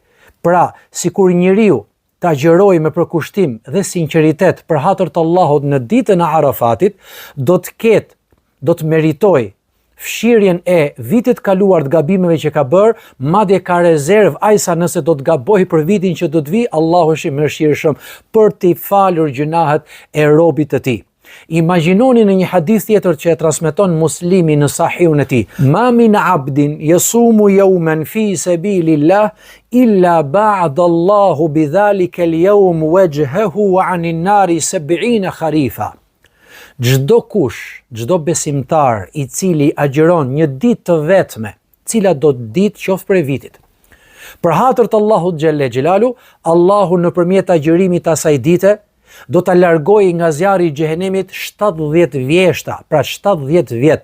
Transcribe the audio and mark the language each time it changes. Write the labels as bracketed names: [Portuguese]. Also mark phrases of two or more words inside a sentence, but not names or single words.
[Albanian] Pra, sikur njeriu ta agjeroj me përkushtim dhe sinqeritet për hatër të Allahut në ditën e Arafatit, do të meritoj fshirjen e vitit kaluar të gabimeve që ka bërë, madje ka rezervë ajsa nëse do të gaboj për vitin që do të vi, Allahu është i mëshirshëm për t'i falur gjunahet e robit të tij. Imagjinoni në një hadith tjetër që e transmeton Muslimi në Sahihun e tij: [Arabic] "ما من عبد يصوم يوما في سبيل الله إلا باعد الله بذلك اليوم وجهه عن النار 70 خريفا." [Albanian] Çdo kush, çdo besimtar i cili agjeron një ditë të vetme, cila do të ditë qoftë për vitit, për hatër të Allahut [Arabic] جل جلاله, [Albanian] Allahu nëpërmjet agjerimit të asaj dite do ta largojë nga zjarri i xhehenemit 70 vjeshta, pra 70 vjet.